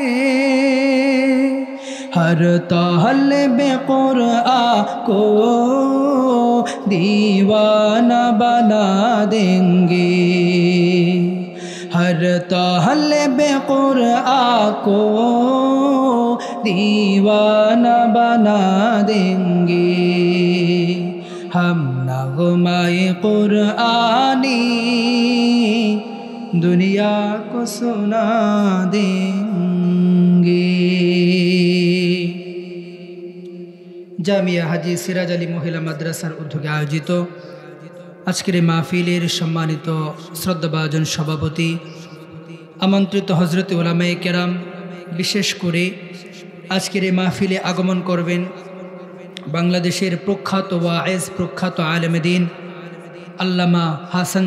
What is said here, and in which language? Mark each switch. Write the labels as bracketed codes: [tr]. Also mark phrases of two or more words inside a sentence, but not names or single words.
[ur] ہر طالب قرآن کو دیوانہ بنا دیں گے، ہر طالب قرآن کو دیوانہ بنا دیں گے۔ ہم نغمۂ قرآنی دنیا کو سنا دیں گے۔ [bn] জামিয়া হাজী সিরাজ আলী মহিলা মাদ্রাসার উদ্যোগে আয়োজিত আজকের এই মাহফিলের সম্মানিত শ্রদ্ধাভাজন সভাপতি, আমন্ত্রিত হযরত উলামায়ে কেরাম, বিশেষ করে আজকের এই মাহফিলে আগমন করবেন বাংলাদেশের প্রখ্যাত ওয়াইজ, প্রখ্যাত আলেম দ্বীন আল্লামা হাসান